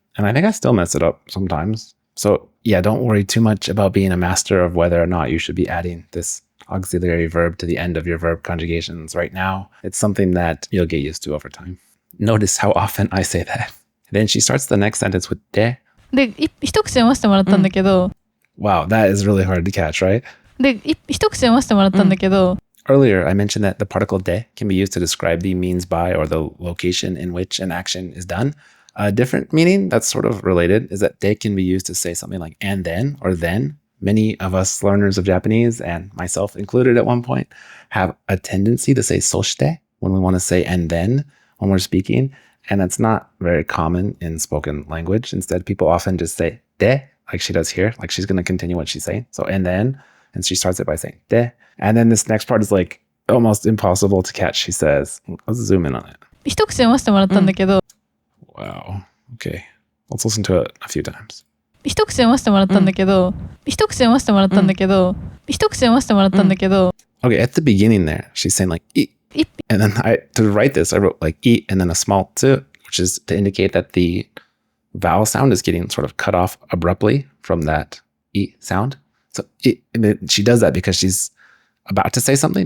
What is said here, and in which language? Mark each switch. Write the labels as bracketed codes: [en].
[en] And I think I still mess it up sometimes. So yeah, don't worry too much about being a master of whether or not you should be adding this auxiliary verb to the end of your verb conjugations right now. It's something that you'll get used to over time. Notice how often I say that. Then she starts the next sentence with de. [ja] で一口読ませてもらったんだけど、 [en] Wow, that is really hard to catch, right? [ja] で一口読ませてもらったんだけど、 [en] Earlier, I mentioned that the particle de can be used to describe the means by or the location in which an action is done. A different meaning that's sort of related is that de can be used to say something like and then or then. Many of us learners of Japanese, and myself included at one point, have a tendency to say soshite when we want to say and then when we're speaking. And that's not very common in spoken language. Instead, people often just say de, like she does here, like she's going to continue what she's saying. So and then, and she starts it by saying de. And then this next part is like almost impossible to catch. She says, let's zoom in on it. [ja] 一口読ませてもらったんだけど、 [en] Wow. Okay. Let's listen to it a few times. [ja] 一口読ませてもらったんだけど、一口読ませてもらったんだけど、一口読ませてもらったんだけど。 [en] Okay, at the beginning there, she's saying like i. And then to write this, I wrote like i and then a small tsu, which is to indicate that the vowel sound is getting sort of cut off abruptly from that i sound. So she does that because she's about to say something.